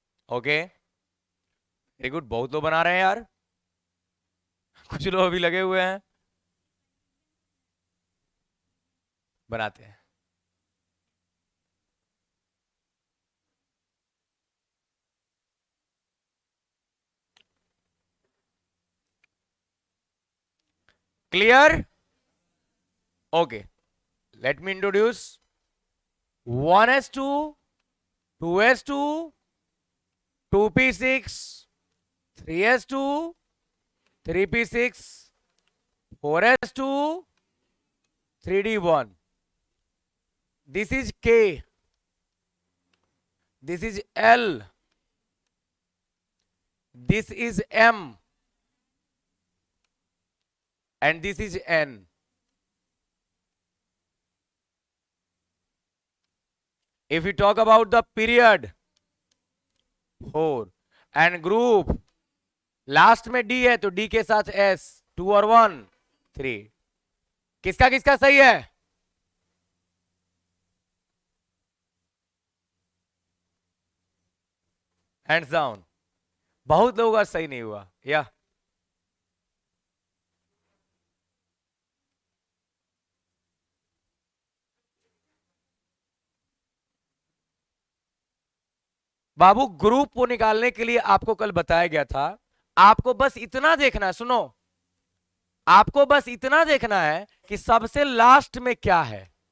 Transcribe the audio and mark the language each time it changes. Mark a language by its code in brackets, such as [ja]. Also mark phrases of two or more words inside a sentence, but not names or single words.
[en] okay very good, [hi] बहुत लोग बना रहे हैं यार, कुछ लोग अभी लगे हुए हैं, बनाते हैं। क्लियर? [en] okay, let me introduce 1s2, 2s2, 2p6, 3s2, 3p6, 4s2, 3d1. This is K, this is L, this is M, and this is N. If we talk about the period 4 and group [hi] लास्ट में D है तो D के साथ S, 2 और 1 3, किसका किसका सही है? [en] hands down. [hi] बहुत लोगों का सही नहीं हुआ या बाबू ग्रुप को निकालने के लिए आपको कल बताया गया था, आपको बस इतना देखना है, सुनो, आपको बस इतना देखना है कि सबसे लास्ट में क्या है।